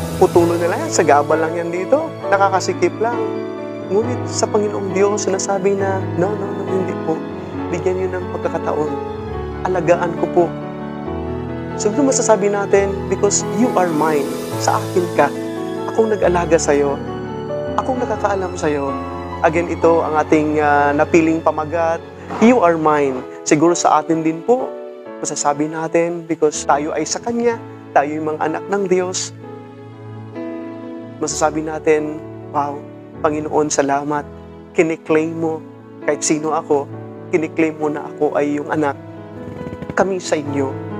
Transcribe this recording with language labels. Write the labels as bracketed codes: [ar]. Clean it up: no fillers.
[tl] Putulo nila yan, sagabal lang yan dito, nakakasikip lang. Ngunit sa Panginoong Diyos, sinasabi na, no, hindi po. Bigyan niyo ng pagkakataon. Alagaan ko po. [en] So, [tl] ito masasabi natin, [en] because you are mine. [tl] Sa akin ka. Akong nag-alaga sa'yo. Akong nakakaalam sa'yo. Again, ito ang ating napiling pamagat. [en] You are mine. [tl] Siguro sa atin din po, masasabi natin, because tayo ay sa Kanya, tayo yung mga anak ng Diyos, masasabi natin, wow, Panginoon, salamat, kiniklaim mo, kahit sino ako, kiniklaim mo na ako ay yung anak, kami sa inyo.